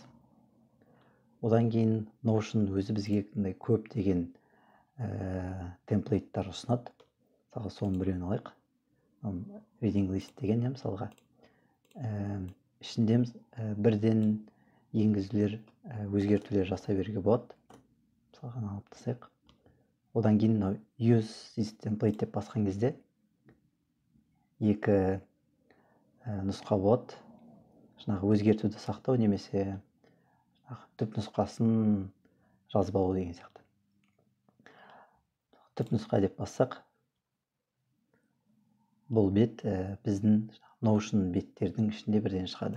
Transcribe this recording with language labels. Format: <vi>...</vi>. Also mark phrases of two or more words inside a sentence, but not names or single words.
<kk>Одан кейін Notion өзі бізге көп деген темплейттер ұсынады. Мысалға соның біреуін алайық.</kk> <en>Reading list</en> <kk>деген мысалға ішінде бірден енгізулер, өзгертулер жасай беруге болады. Мысалға алып тастайық. Одан кейін</kk> <en>use this template</en> <kk>деп басқан кезде екі нұсқа болады. Жаңағы өзгертуді сақтау немесе түп нұсқасын жазып алу деген сияқты. Түп нұсқа деп бассақ, бұл бет біздің Notion беттердің ішінде бірден шығады.</kk>